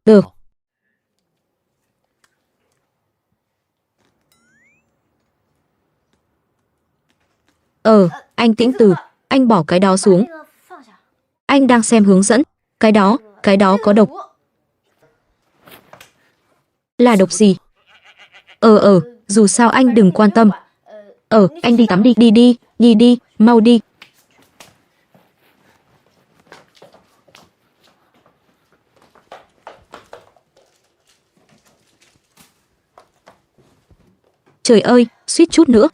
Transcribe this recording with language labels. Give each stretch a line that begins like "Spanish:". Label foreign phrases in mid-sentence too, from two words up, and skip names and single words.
Vietnamese: Được. Anh Tĩnh Tử, anh bỏ cái đó 把 xuống.
Chinese: 那个放下。
Vietnamese: Anh đang xem hướng dẫn. Cái đó có độc. Là độc gì? Dù sao anh đừng quan tâm. Anh đi tắm đi, đi, mau đi. Trời ơi, suýt chút nữa.